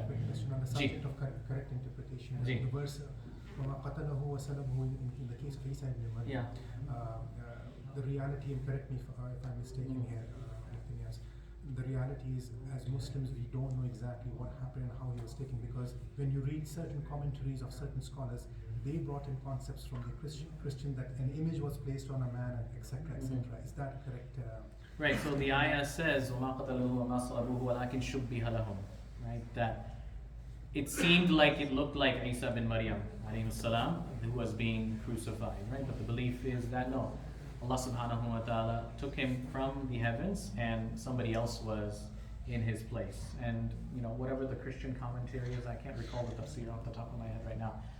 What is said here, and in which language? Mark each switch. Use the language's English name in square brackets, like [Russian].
[English] On the subject of correct interpretation, the verse [Arabic] وَمَا قَتَلَهُ وَسَلَبْهُ [English] in the case of Isha ibn Maryam, the reality, and correct me if I'm mistaken here, Mufti Niaz, the reality is, as Muslims, we don't know exactly what happened and how he was taken, because when you read certain commentaries of certain scholars, they brought in concepts from the Christian that an image was placed on a man, etc., etc. Is that correct? Right, so the ayah says, [Arabic] وَمَا قَتَلُوهُ وَمَا صَلَبُوهُ وَلَكِنْ شُبِّهَ لَهُم, [English] right? That it seemed like it looked like Isa bin Maryam, alayhi salam, who was being crucified, right? But the belief is that no, Allah subhanahu wa ta'ala took him from the heavens and somebody else was in his place. And whatever the Christian commentary is, I can't recall the tafsir off the top of my head right now.